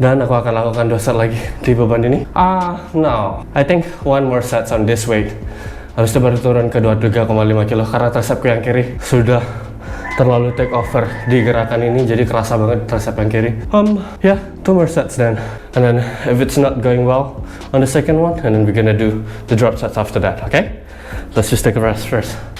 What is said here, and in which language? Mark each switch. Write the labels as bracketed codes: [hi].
[id] Dan aku akan lakukan 2 set lagi di beban ini. [en] No, I think 1 more sets on this weight. [id] Habis itu baru turun ke 23,5 kilo karena tricepku yang kiri sudah terlalu take over di gerakan ini, jadi kerasa banget tricep yang kiri. [en] Yeah, 2 more sets then. And then if it's not going well on the second one, and then we're gonna do the drop sets after that, okay? Let's just take a rest first.